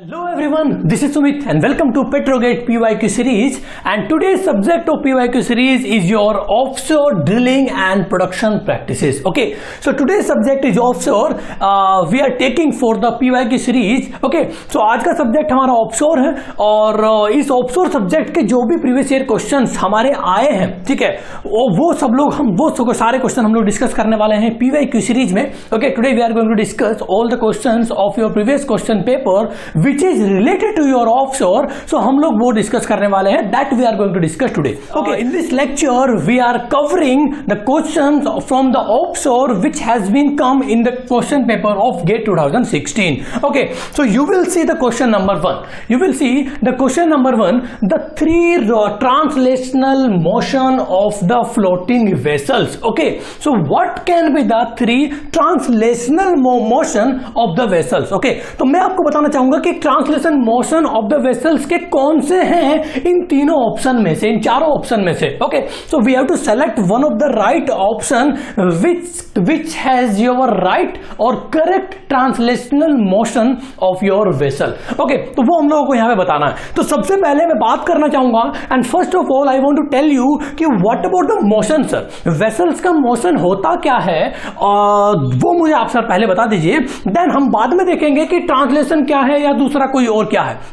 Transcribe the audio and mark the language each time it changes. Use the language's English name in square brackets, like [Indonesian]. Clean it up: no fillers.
[English] everyone, this is Sumit and welcome to PETROGATE PYQ series, and today's subject of PYQ series is your offshore drilling and production practices. Okay, so today's subject is offshore. We are taking for the PYQ series. [Hindi] Okay, so आज का subject हमारा offshore है और इस offshore subject के जो भी previous year questions हमारे आए हैं, ठीक है, वो सब लोग वो सारे क्वेश्चन हम लोग डिस्कस करने वाले हैं PYQ सीरीज में. [English] Okay, today we are going to discuss all the questions of your previous question paper which is related to your offshore. [Hindi] सो हम लोग वो डिस्कस करने वाले हैं, [English] That we are going to discuss today. Okay, in this lecture we are covering the questions from the offshore which has been come in the question paper of GATE 2016. Okay, so you will see the question number 1. You will see the question number 1, the three translational motion of the floating vessels. Okay, so what can be the three translational motion of the vessels? [Hindi] Okay, तो मैं आपको बताना चाहूंगा कि [English] translation motion of the vessels [Hindi] के कौन से हैं इन तीनों ऑप्शन में से, इन चारों ऑप्शन में से. [English] Okay, so we have to select one of the right option which has your right or correct translational motion of your vessel. [Hindi] Okay, तो वो हम लोगों को यहाँ पे बताना है. तो सबसे पहले मैं बात करना चाहूंगा [English] and first of all I want to tell you कि what about the motion sir, [Hindi] vessels का मोशन होता क्या है वो मुझे आप सर पहले बता दीजिए, देन हम बाद में देखेंगे कि ट्रांसलेशन क्या है या दूसरा कोई और क्या है.